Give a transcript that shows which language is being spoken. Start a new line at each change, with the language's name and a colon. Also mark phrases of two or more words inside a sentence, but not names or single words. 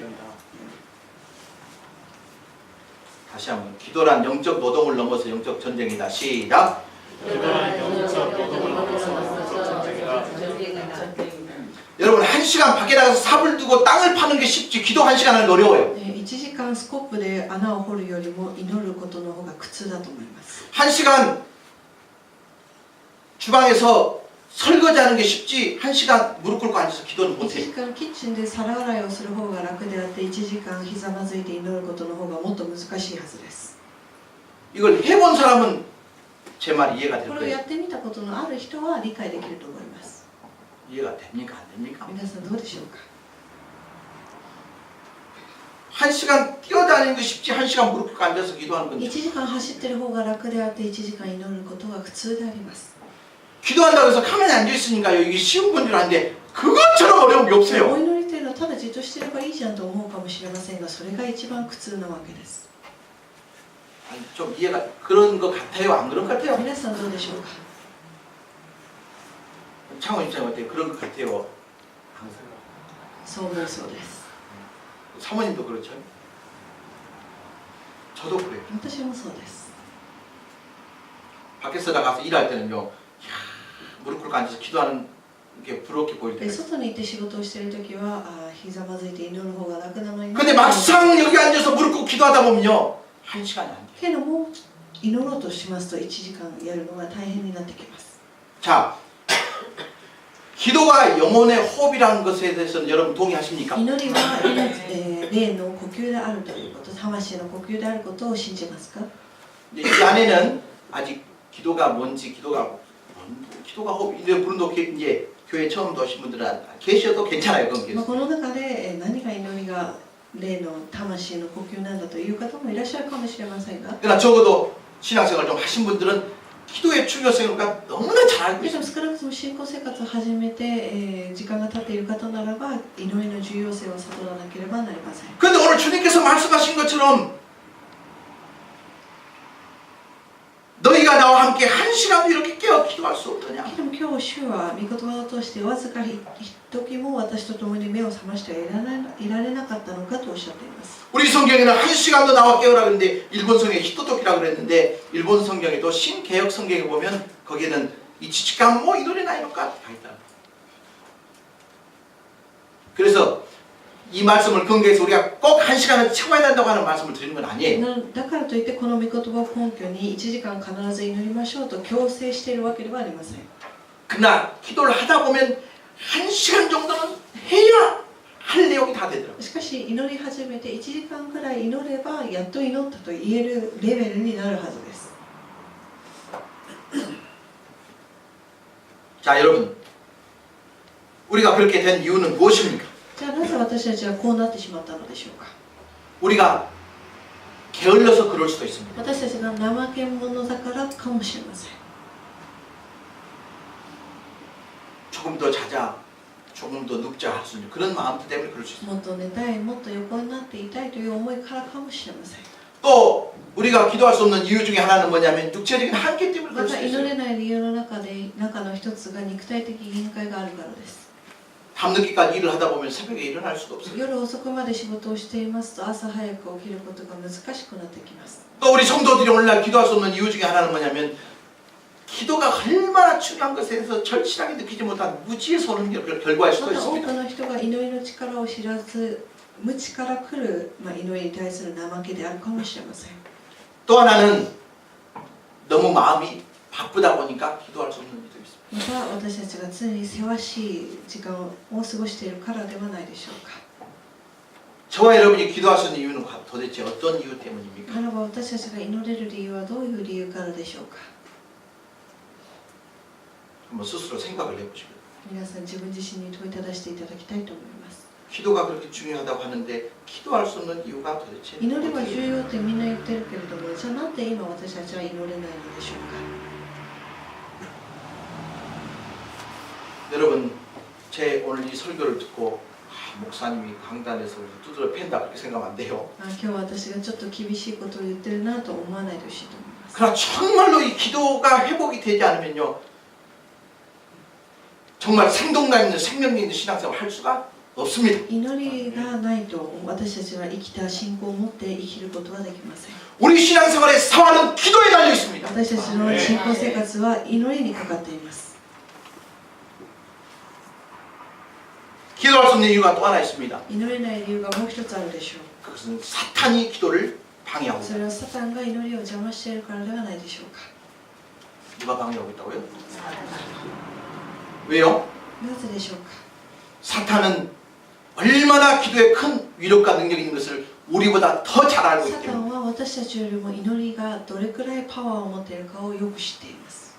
Korean: 다시 한번 기도란 영적 노동을 넘어서 영적 전쟁이다. 시작. 여러분 1시간 밖에 나가서 삽을 두고 땅을 파는 게 쉽지 기도 1시간 하는 게 어려워요.
Japanese: 1 時間スコップで穴を掘るよりも祈ることの方が苦痛だと思います。
Korean: 1시간 주방에서 설거지하는 게 쉽지 1시간 무릎 꿇고 앉아서 기도는
Japanese: 1
Korean: 못해.
Japanese: 時間キッチンで皿洗いをする方が楽であって1時間ひざまずいて祈ることの方がもっと難しいはずです。
Korean: 이걸 해본 사람은 제 말이 이해가 될
Japanese: これをや
Korean: 거예요.
Japanese: ってみたことのある人は理解できると思います。
Korean: 이해가 됩니까? 안 됩니까?
Japanese: 皆さんどうでしょうか。
Korean: 1시간 뛰어다니는 게 쉽지 1시간 무릎 꿇고 앉아서 기도하는 건
Japanese: 1 時間走ってる方が楽であって1時間祈ることが苦痛であります。
Korean: 기도한다고 해서 가만히 앉아있으니까요 이게 쉬운 건 줄 아는데 그것처럼 어려운 게
Japanese: お
Korean: 없어요.
Japanese: 祈りというのはただじっとしてればいいじゃんと思うかもしれませんが、それが一番苦痛なわけです。
Korean: 아니, 좀 이해가 그런 것 같아요? 안 그런 것 같아요?
Japanese: 皆さんどうでしょうか。
Korean: 창원 입장이 어때요? 그런 것 같아요? 항상
Japanese: そう思うそうです。
Korean: 사모님도 그렇죠? 저도 그래요.
Japanese: 私もそうです。
Korean: 밖에서 나가서 일할 때는요 이야, 무릎 꿇고 앉아서 기도하는 게 부럽게 보일
Japanese: で
Korean: 때가 있어요.
Japanese: 外に行って仕事をしているときはひざまずいて祈る方が楽なのに、
Korean: 근데 막상 여기 앉아서 무릎 꿇고 기도하다 보면요 1시간이 안 돼요.
Japanese: けども祈ろうとしますと1時間やるのが大変になってきます。
Korean: 자, 기도가 영혼의 호흡이라는 것에 대해서는 여러분 동의하십니까?
Japanese: 祈りは霊の呼吸であるということ、魂の呼吸であることを信じますか。
Korean: 이 안에는 아직 기도가 뭔지 기도가 호흡 이제 부른도 이제 교회 처음 오신 분들은 계셔도 괜찮아요. 그건
Japanese: まあこの中で何が祈りが霊の魂の呼吸なんだという方もいらっしゃるかもしれませんが、
Korean: 그러나 적어도 신앙생활 좀 하신 분들은 기도의 중요성을 너무나 잘 알고
Japanese: でも
Korean: 있어요.
Japanese: 少なくとも信仰生活を始めて、時間が経っている方ならば祈りの重要性を悟らなければなりません。
Korean: 그런데 오늘 주님께서 말씀하신 것처럼 너희가 나와 함께 1시간도 이렇게 깨어 기도할 수 없더냐?
Japanese: でも今日主は御言葉を通してわずか一時も私と共に目を覚ましてはいられなかったのかとおっしゃっています。
Korean: 우리 성경에는 1시간도 나와 깨우라 그랬는데 일본 성경에 히토토키라 그랬는데 일본 성경에도 신개혁 성경에 보면 거기에는 이 지치간 뭐 이 노래 나이노까 다 있다. 그래서 이 말씀을 근거해서 우리가 꼭 1시간을 채워야 된다고 하는 말씀을 드리는 건 아니에요.
Japanese: だからといってこの御言葉を根拠に1時間必ず祈りましょうと強制しているわけではありません。
Korean: 그러나 기도를 하다 보면 1시간 정도는 해야 할 내용이 다 되더라고요.
Japanese: しかし祈り始めて1時間くらい祈ればやっと祈ったと言えるレベルになるはずです。
Korean: 자, 여러분, 우리가 그렇게 된 이유는 무엇입니까?
Japanese: じゃあなぜ私たちはこうなってしまったのでしょうか。
Korean: 우리가 게을러서 그럴 수도 있습니다.
Japanese: 私たちが怠け者だからかもしれません。
Korean: 조금 더 자자, 조금 더 눕자 할 수 있는 그런 마음 때문에 그럴 수 있습니다.
Japanese: もっと寝たい、もっと横になっていたいという思いからかもしれません。
Korean: 또 우리가 기도할 수 없는 이유 중에 하나는 뭐냐면 육체적인 한계 때문에
Japanese: ま
Korean: 그럴
Japanese: た
Korean: 수
Japanese: 祈
Korean: 있어요.
Japanese: れない理由の中の一つが肉体的限界があるからです。
Korean: 밤늦게까지 일을 하다 보면 새벽에 일어날 수도 없어요.
Japanese: 夜遅くまで仕事をしていますと朝早く起きることが難しくなってきます。
Korean: 또 우리 성도들이 오늘날 기도할 수 없는 이유 중에 하나는 뭐냐면 기도가 얼마나 중요한 것에 대해서 절실하게 느끼지 못한 무지에서 오는 결과일
Japanese: ま
Korean: 수도
Japanese: た多く
Korean: 있습니다.
Japanese: の人が祈りの力を知らず無知から来る、祈りに対する怠けであるかもしれません。
Korean: 또 하나는 너무 마음이 바쁘다 보니까 기도할 수 없는 일도 있습니다.
Japanese: また私たちが常にせわしい時間を過ごしているからではないでしょうか。
Korean: 저와 여러분이 기도할 수 있는 이유는 도대체 어떤 이유 때문입니까?
Japanese: ならば私たちが祈れる理由はどういう理由からでしょうか。
Korean: 한번 스스로 생각을 해보시고
Japanese: 皆さん自分自身に問いただしていただきたいと思います。
Korean: 기도가 그렇게 중요하다고 하는데 기도할 수 없는 이유가 도대체
Japanese: 祈りは重要ってみんな言ってるけれども、じゃあなんで今私たちは祈れないのでしょうか。
Korean: 여러분 제 오늘 이 설교를 듣고 목사님이 강단에서 두드려 팬다 그렇게 생각하면 안 돼요.
Japanese: 今日私がちょっと厳しいことを言ってるなと思わないでほしいと思います。
Korean: 그러나 정말로 이 기도가 회복이 되지 않으면요 정말 생동감 있는 생명 있는 신앙생활을 할 수가 없습니다.
Japanese: 祈りがないと私たちは生きた信仰を持って生きることはできません。
Korean: 우리 신앙생활의 사활은 기도에 달려 있습니다.
Japanese: 私たちの信仰生活は祈りにかかっています。
Korean: 기도할 수 없는 이유가 또 하나 있습니다.
Japanese: 祈れない理由がもう一つあるでしょう。
Korean: 그것은 사탄이 기도를 방해하고
Japanese: それはサタンが祈りを邪魔しているからではないでしょうか。
Korean: 누가 방해하고 있다고요? 왜요?
Japanese: なぜでしょうか。
Korean: 사탄은 얼마나 기도에 큰 위력과 능력이 있는 것을 우리보다 더 잘 알고
Japanese: サ
Korean: 있기
Japanese: タ
Korean: 때문에
Japanese: ンは私たちよりも祈りがどれくらいパワーを持っているかをよく知っています。